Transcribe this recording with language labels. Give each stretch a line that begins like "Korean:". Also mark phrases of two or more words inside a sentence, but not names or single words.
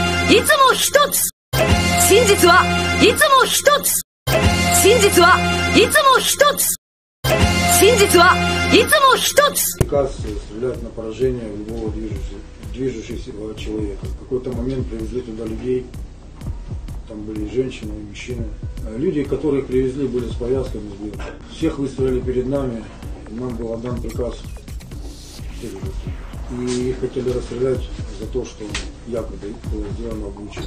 Japanese: いつも一つ。真実はいつも一つ。真実はいつも一つ。真実はいつも一つ。
Russian: Приказ стрелять на поражение любого движущегося человека. В какой-то момент привезли туда людей, там были и женщины, и мужчины. Люди, которых привезли, были с повязками. Всех выставили перед нами, и нам был отдан приказ. И их хотели расстрелять за то, что якобы было сделано в Буче.